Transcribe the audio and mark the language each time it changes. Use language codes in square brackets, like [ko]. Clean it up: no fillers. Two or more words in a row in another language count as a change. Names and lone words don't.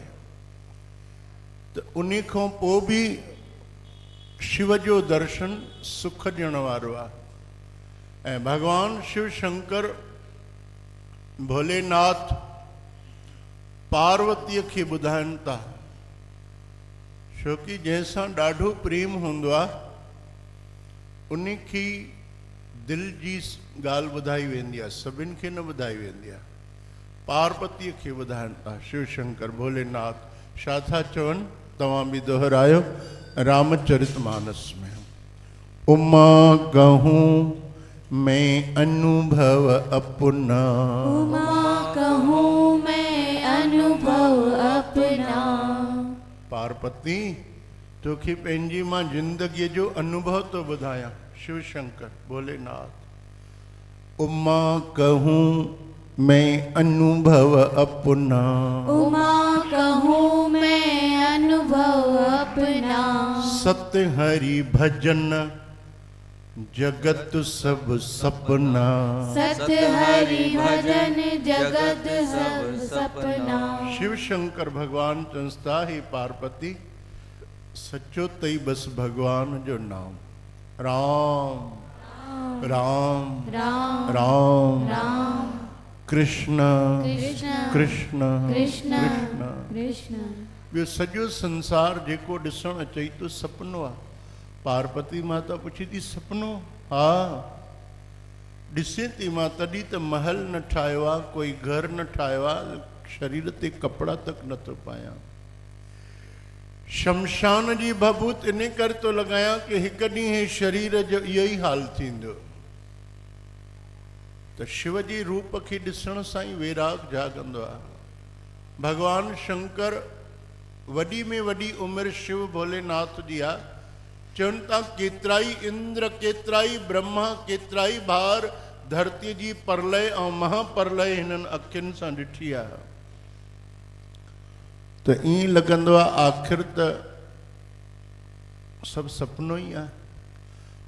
[sd] तो उन्हीं खां पोइ भी शिव जो दर्शन सुख ॾियण वारो आहे। ऐं भगवान शिव शंकर भोलेनाथ पार्वतीअ खे ॿुधाइनि था, छो कि जंहिंसां ॾाढो प्रेम हूंदो आहे उन खे दिल जी ॻाल्हि ॿुधाई वेंदी आहे, सभिनि खे न ॿुधाई वेंदी आहे। पार्वतीअ खे ॿुधाइनि था शिव शंकर भोलेनाथ। छा था चवनि तव्हां बि दोहरायो रामचरितमानस में। [awa] उमा कहूं मैं अनुभव अपना, उमा कहूँ मैं अनुभव अपना। [sd] पार्वती तोखे पंहिंजी मां जिंदगीअ जो अनुभव तो ॿुधायां। शिव शंकर भोलेनाथ। [awa] उमा कहूँ मैं अनुभव अपना, उमा कहूँ मैं अनुभव अपना। सत्य हरि भजन जगत सब सपना, सत हरि भजन जगत सब सपना। [sd] शिव शंकर भगवान चंस्ता ही पार्वती सचो तई बस भगवान जो नाम राम राम राम राम राम कृष्ण कृष्ण कृष्ण कृष्ण कृष्ण कृष्ण ॿियो सॼो संसार जेको ॾिसणु अचई थो सपनो आहे। पार्वती माता पुछी थी सपनो? हा ॾिसे थी मां तॾहिं त महल न ठाहियो आहे, कोई घर न ठाहियो आहे, शरीर ते कपिड़ा तक नथो पायां। शमशान जी भभूत इन करे थो लॻायां कि हिकु ॾींहुं हे शरीर जो इहो ई हाल थींदो। त शिव जी रूप खे ॾिसण सां ई वैराग जाॻंदो आहे। भगवान शंकर वॾी में वॾी उमिरि शिव भोलेनाथ जी आहे। चवनि था केतिराई इंद्र, केतिराई ब्रह्मा, केतिराई भार धरती जी परलय ऐं महापरलय हिननि अखियुनि सां ॾिठी आहे। त ईअं लॻंदो आहे आख़िर त सभु सपनो ई आहे।